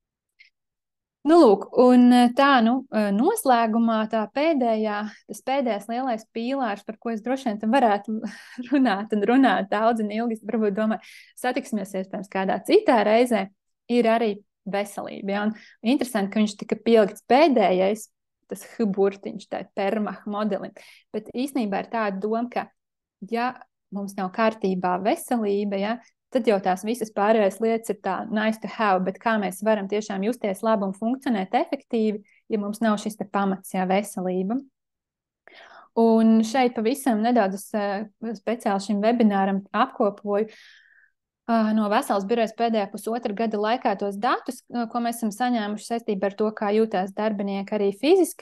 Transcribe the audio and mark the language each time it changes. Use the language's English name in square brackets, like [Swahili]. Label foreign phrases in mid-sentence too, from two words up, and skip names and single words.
[Latvian] Nu, lūk, un tā, noslēgumā tas pēdējais lielais pīlārs, par ko es droši vien varētu runāt daudz un ilgi, varbūt domāju, satiksimies iespējams kādā citā reizē, ir arī veselība. Ja? Un interesanti, ka viņš tika pielikts pēdējais, tas burtiņš, tā permah modelim, bet īstenībā ir tāda doma, ka ja mums nav kārtībā veselība, ja, tad jau tās visas pārējās lietas ir tā [English] nice to have, [Latvian] bet kā mēs varam tiešām justies labi un funkcionēt efektīvi, ja mums nav šis te pamats, jā, veselība. Un šeit pavisam nedaudz speciāli šim webināram apkopoju No Veselas birojas pēdējā pusotra gada laikā tos datus, ko mēs esam saņēmuši saistībā ar to, kā jūtās darbinieki arī fiziski